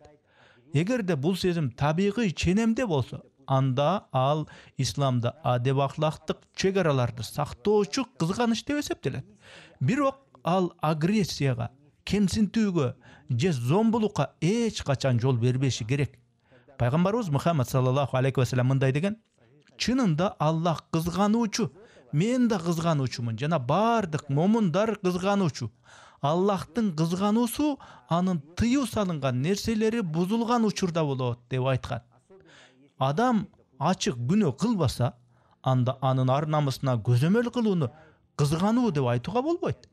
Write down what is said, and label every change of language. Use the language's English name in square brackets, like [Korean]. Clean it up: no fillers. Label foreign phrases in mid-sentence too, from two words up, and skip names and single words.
[Kyrgyz] Эгерде бул сезим табигый ченемде болсо, анда ал исламда адеп ахлактык чек араларды сактоочу кызганыч деп эсептелет. Бирок ал агрессияга, кемсинтүүгө же зомбулукка эч качан жол бербеши керек. Пайгамбарыбыз Мухаммад [Arabic] صلى الله عليه وسلم [Kyrgyz] мындай деген: чынында Аллах кызгануучу, мен да кызгануучумун, жана бардык момундар кызгануучу. Аллахтын кызгануусу анын тыюу салынган нерселери бузулган учурда болот деп айткан. Адам ачык күнөө кылбаса, анда анын ар намысына көзөмөл кылууну кызгануу деп айтууга болбойт.